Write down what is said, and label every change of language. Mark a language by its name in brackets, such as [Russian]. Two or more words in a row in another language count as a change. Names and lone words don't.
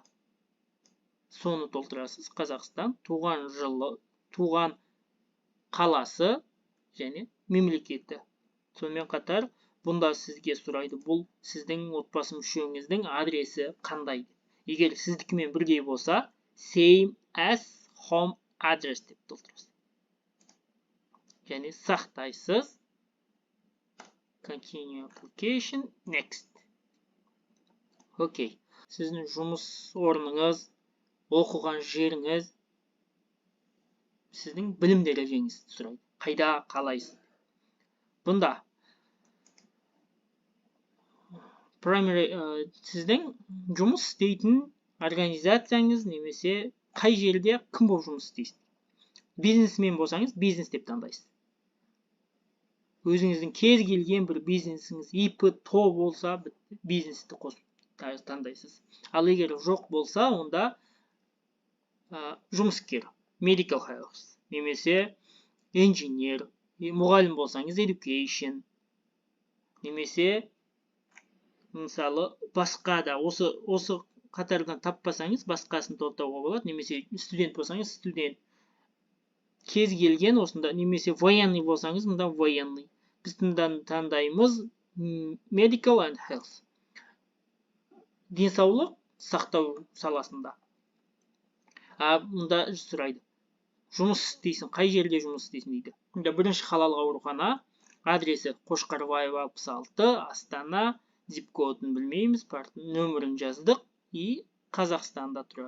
[Kazakh] Соны толтырасыз. Қазақстан, туған жылы, туған қаласы және мемлекеті. Сонымен қатар, бұнда сізге сұрайды, бұл сіздің отбасы мүшеңіздің адресі қандай? Егер сіздікімен бірдей болса, [English] same as home address [Kazakh] деп толтырасыз. Және сақтайсыз. [English] Continue application. Next. [Kazakh] Окей. Сіздің жұмыс орныңыз, оқыған жеріңіз, сіздің білім дәрежеңізді сұрайды. Қайда қалайсыз? Бұнда сіздің жұмыс істейтін организацияңыз немесе қай жерде кім болып жұмыс істейсіз? Бизнесмен болсаңыз, бизнес деп таңдайсыз. Өзіңіздің кез келген бір бизнесіңіз, ИП, ТО болса, бизнесті қосып таңдайсыз. Ал егер жоқ болса, онда жұмыскер, [English] medical health, [Kazakh] немесе engineer, мұғалім болсаңыз, education, немесе мысалы басқа да осы қатардан таппасаңыз, басқасын толтыруға болады, немесе студент болсаңыз, студент. Кез келген осында, немесе военный болсаңыз, мұнда военный. Біз таңдаймыз [English] medical and health. [Kazakh] Денсаулық сақтау саласында. Мұнда сұрайды. Жұмыс істейсің, қай жерде жұмыс істейсің дейді. Мұнда бірінші қалалық аурухана, адресі Қошқарбаева 66, Астана, зип-кодын білмейміз, нөмірін жаздық, и Қазақстанда тұрады.